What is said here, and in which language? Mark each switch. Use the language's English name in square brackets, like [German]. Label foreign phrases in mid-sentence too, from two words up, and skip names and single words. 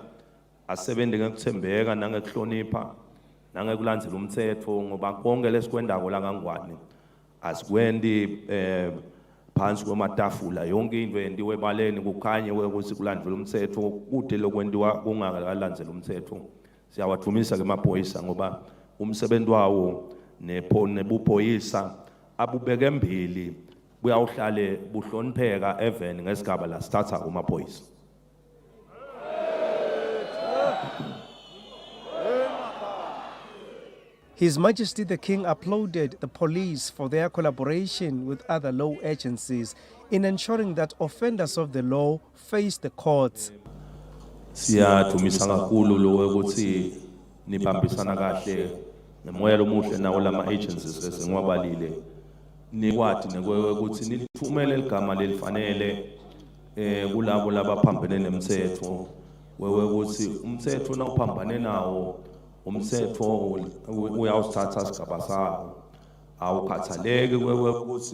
[Swati] asebende ngekuthembeka nangekuhlonipha nangekulandzela umthetho ngoba konke lesikwendako la kangwane asikwendi phansi kwematafula yonke into yendiwe ebaleni kukhanye ukuthi kulandela umthetho kude lokwendiwa kungakalandzela umthetho siyawathumisa ke maphoyisa ngoba umsebenzi wawo nebuphoyisa abubeke embili buyawuhlale buhlonipheka eveni ngesigaba la sithatha umaphoyisa. [English] His Majesty the King applauded the police for their collaboration with other law agencies in ensuring that offenders of the law face the courts. [Swati] Siyathumisa kakhulu lo ukuthi nibambisana kahle nemoya omuhle nawo lama agencies esengiwabalile nikwathi ukuthi nithumele igama lelifanele kulabo labaphambene nemthetho ukuthi umthetho nawuphambane nawo umthetho uyawusithatha sigaba sawo awukhathaleke ukuthi